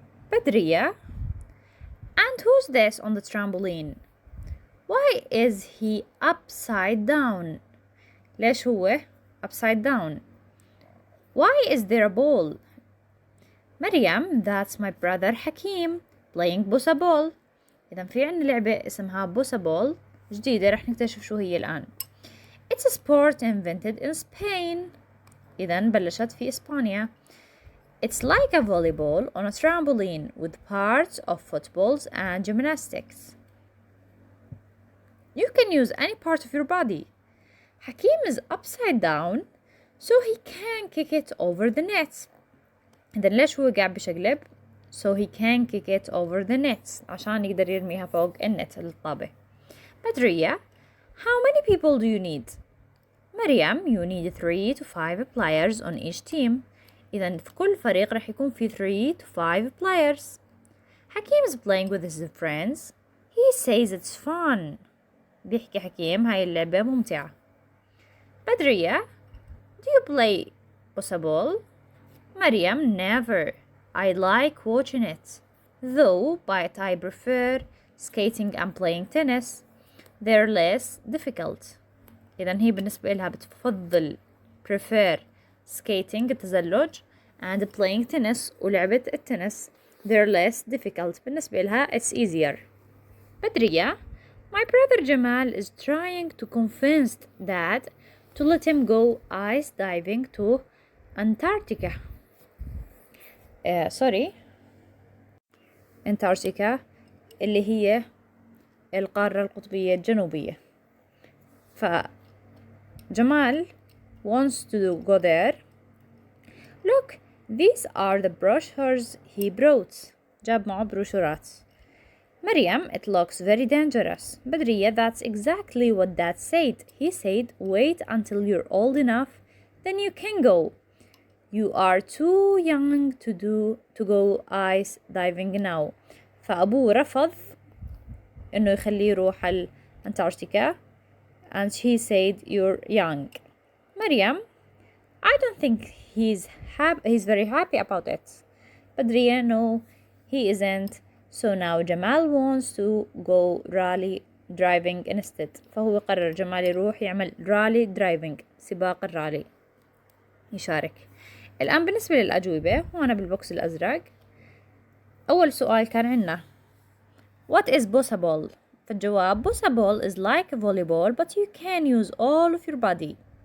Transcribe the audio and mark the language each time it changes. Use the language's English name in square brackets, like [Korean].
[English] Badriya, and who's this on the trampoline? Why is he upside down? [Arabic] ليش هو [English] upside down? Why is there a ball? Maryam, that's my brother Hakim playing bossa ball. [Arabic] إذا في عنا لعبة اسمها bossa ball جديدة رح نكتشف شو هي الآن. [English] It's a sport invented in Spain. [Arabic] إذا بلشت في إسبانيا. [English] It's like a volleyball on a trampoline with parts of footballs and gymnastics. You can use any part of your body. Hakim is upside down so he can kick it over the net. [Arabic] إذا ليش هو قاعد بشقلب؟ [English] So he can kick it over the net [Arabic] عشان يقدر يرميها فوق النت الطابة. [English] Badriya, how many people do you need? Maryam, you need 3 to 5 players on each team. [Arabic] إذا في كل فريق رح يكون في [English] 3 to 5 players. Hakim is playing with his friends. He says it's fun. [Arabic] بيحكي حكيم هاي اللعبة ممتعة. [English] Badriya, do you play bossa ball? Maryam, never. I like watching it. Though, but I prefer skating and playing tennis. They're less difficult. [Arabic] إذن هي بالنسبة لها بتفضل [English] prefer skating [Arabic] التزلج [English] and playing tennis [Arabic] ولعبة التنس. [English] They're less difficult. [Arabic] بالنسبة لها [English] it's easier. Badriya, my brother Jamal is trying to convince Dad to let him go ice diving to Antarctica. [Arabic] Antarctica اللي هي القارة القطبية الجنوبية. [English] فجمال wants to go there. Look, these are the brochures he brought. [Arabic] جاب معه بروشورات. [English] Maryam, it looks very dangerous. Badriya, that's exactly what Dad said. He said, wait until you're old enough, then you can go. You are too young to go ice diving now. [Arabic] فأبوه رفض إنه يخليه يروح الأنتاركتيكا [English] and he said you're young. Maryam, I don't think he's very happy about it. Badriya, no, he isn't. So now Jamal wants to go rally driving instead. [Arabic] فهو قرر جمال يروح يعمل rally driving سباق الرالي يشارك. الآن بالنسبة للأجوبة وأنا بالبوكس الأزرق. أول سؤال كان عنا [English] What is bossa ball؟ [Arabic] فالجواب [English] bossa ball is like a volleyball but you can use all of your body.